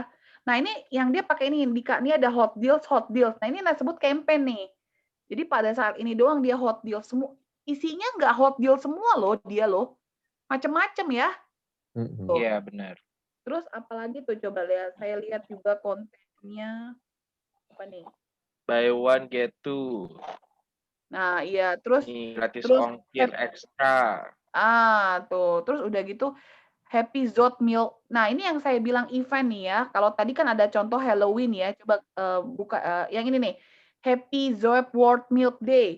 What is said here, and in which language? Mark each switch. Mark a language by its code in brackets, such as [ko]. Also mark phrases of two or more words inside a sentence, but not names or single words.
[id] Nah ini yang dia pakai ini Dika, ini ada [en] hot deals. [id] Nah ini disebut campaign nih. Jadi pada saat ini doang dia [en] hot deal [id] semua. Isinya nggak [en] hot deal [id] semua loh dia loh. Macem-macem ya. Tuh. Iya, benar. Terus apalagi tuh coba lihat. Saya lihat juga kontennya apa nih? [en] Buy one get two. [id] Nah, iya terus Nih, gratis terus ongkir ekstra. tuh. Terus udah gitu Happy Zot Milk. Nah, ini yang saya bilang event nih ya. Kalau tadi kan ada contoh Halloween ya. Coba buka yang ini nih. Happy Zoep World Milk Day.